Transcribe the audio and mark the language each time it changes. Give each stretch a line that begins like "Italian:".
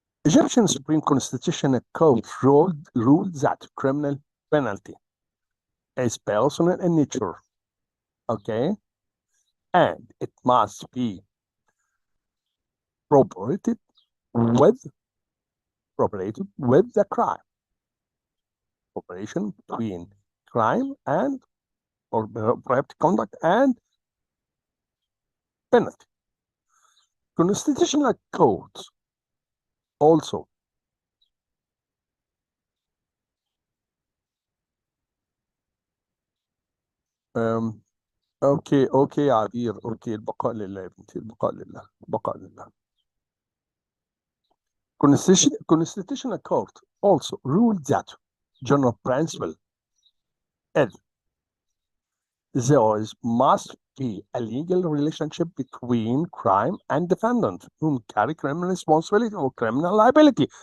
English: Egyptian Supreme Constitutional Court ruled that criminal penalty is personal in nature, okay, and it must be proportionate with the crime. Proportion between crime and or corrupt conduct and penalty. Constitutional courts also um,
Arabic: اوكي يا عبير، اوكي البقاء لله يا بنتي، البقاء لله، البقاء لله.
English: Constitutional Court also ruled that general principle is there must be a legal relationship between crime and defendant whom carry criminal responsibility or criminal liability.